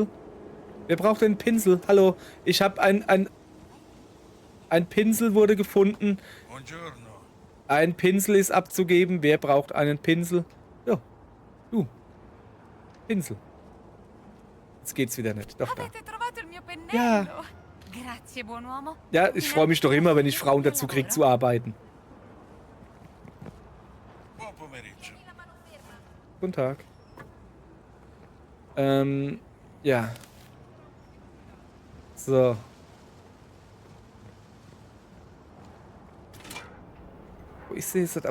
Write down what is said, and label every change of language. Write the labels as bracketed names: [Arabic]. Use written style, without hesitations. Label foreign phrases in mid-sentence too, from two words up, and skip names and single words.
[German] Wer braucht denn einen Pinsel? Hallo, ich habe ein Pinsel wurde gefunden. Ein Pinsel ist abzugeben. Wer braucht einen Pinsel? Ja, du. Pinsel. Jetzt geht's wieder nicht. Doch, da. [Italian] Avete trovato il mio pennello? [German] Ja. [Italian] Grazie, buon uomo. [German] Ja, ich freue mich doch immer, wenn ich Frauen dazu kriege zu arbeiten. Guten Tag. Ja. So. Wo ist sie jetzt?